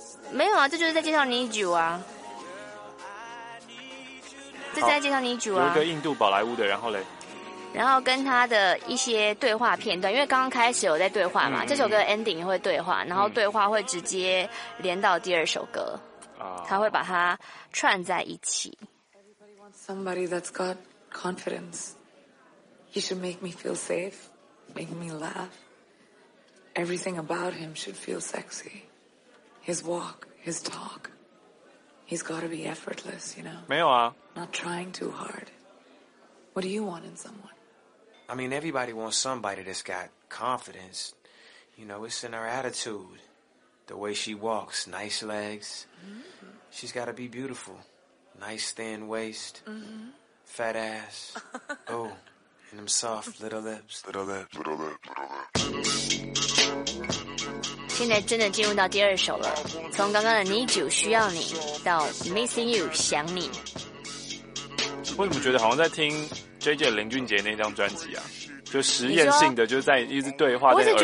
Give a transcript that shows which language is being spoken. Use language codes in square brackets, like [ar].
[zh] 没有啊，这就是在介绍 Need You 啊，这是在介绍 Need You 啊。有一个印度宝莱坞的，然后嘞，然后跟他的一些对话片段，因为刚刚开始有在对话嘛，这首歌 ending 会对话，然后对话会直接连到第二首歌，他会把它串在一起。 [en] Somebody that's got confidence, he should make me feel safe, make me laugh. Everything about him should feel sexy. His walk, his talk. He's got to be effortless, you know. [zh] 没有啊。 [en] Not trying too hard. What do you want in someone? I mean, everybody wants somebody that's got confidence. You know, it's in her attitude, the way she walks, nice legs. Mm-hmm. She's got to be beautiful. Nice thin waist,、mm-hmm. fat ass, oh, and them soft little lips. Little lips. [zh] 现在真的进入到第二首了，从刚刚的 Need You 需要你到 Missing You 想你。为什么觉得好像在听 JJ 林俊杰那张专辑啊？就实验性的，就在一直对话在耳边讲话。